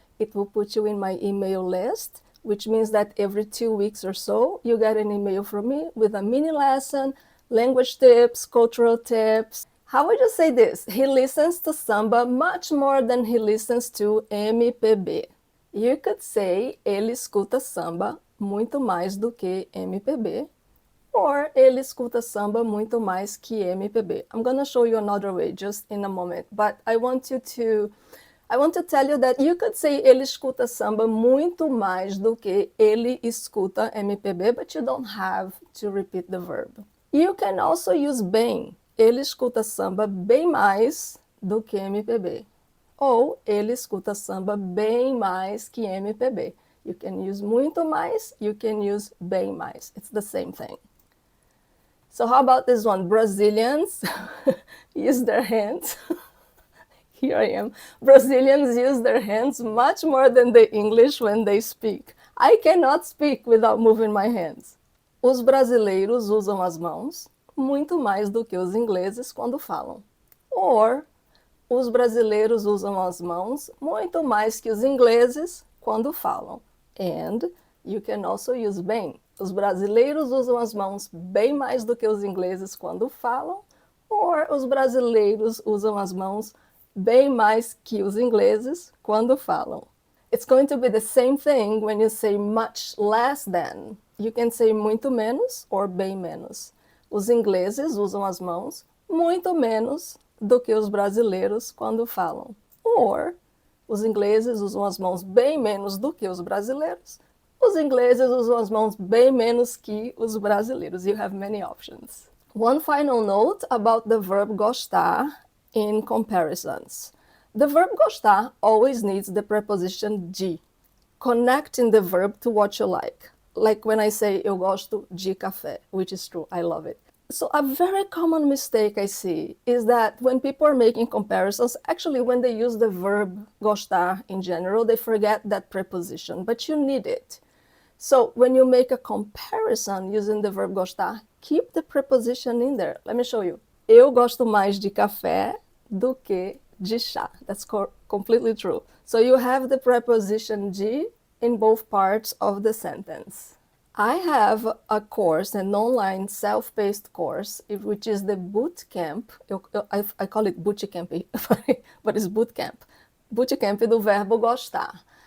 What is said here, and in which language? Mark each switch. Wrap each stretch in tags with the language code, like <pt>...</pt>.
<en>It will put you in my email list, which means that every 2 weeks or so, you get an email from me with a mini lesson, language tips, cultural tips. How would you say this? He listens to samba much more than he listens to MPB. You could say,</en> <pt>ele escuta samba muito mais do que MPB,</pt> <en>or</en> <pt>ele escuta samba muito mais que MPB.</pt> <en>I'm gonna show you another way just in a moment, but I want to tell you that you could say</en> <pt>ele escuta samba muito mais do que ele escuta MPB,</pt> <en>but you don't have to repeat the verb. You can also use bem.</en> <pt>Ele escuta samba bem mais do que MPB. Ou ele escuta samba bem mais que MPB.</pt> <en>You can use</en> <pt>muito mais,</pt> <en>you can use</en> <pt>bem mais.</pt> <en>It's the same thing. So how about this one? Brazilians use their hands Here I am. Brazilians use their hands much more than the English when they speak. I cannot speak without moving my hands.</en> <pt>Os brasileiros usam as mãos muito mais do que os ingleses quando falam. Or, os brasileiros usam as mãos muito mais que os ingleses quando falam.</pt> <en>And you can also use bem.</en> <pt>Os brasileiros usam as mãos bem mais do que os ingleses quando falam. Or, os brasileiros usam as mãos bem mais que os ingleses quando falam.</pt> <en>It's going to be the same thing when you say much less than. You can say</en> <pt>muito menos</pt> <en>or</en> <pt>bem menos. Os ingleses usam as mãos muito menos do que os brasileiros quando falam. Or, os ingleses usam as mãos bem menos do que os brasileiros. Os ingleses usam as mãos bem menos que os brasileiros.</pt> <en>You have many options. One final note about the verb gostar in comparisons. The verb gostar always needs the preposition de, connecting the verb to what you like. Like when I say,</en> <pt>eu gosto de café,</pt> <en>which is true, I love it. So a very common mistake I see is that when people are making comparisons, actually when they use the verb gostar in general, they forget that preposition, but you need it. So when you make a comparison using the verb gostar, keep the preposition in there. Let me show you.</en> <pt>Eu gosto mais de café do que de chá.</pt> <en>That's completely true. So you have the preposition de in both parts of the sentence. I have a course, an online self-paced course, which is the Bootcamp. I call it Bootcamp, but it's Bootcamp. Bootcamp do Verbo gostar.</en>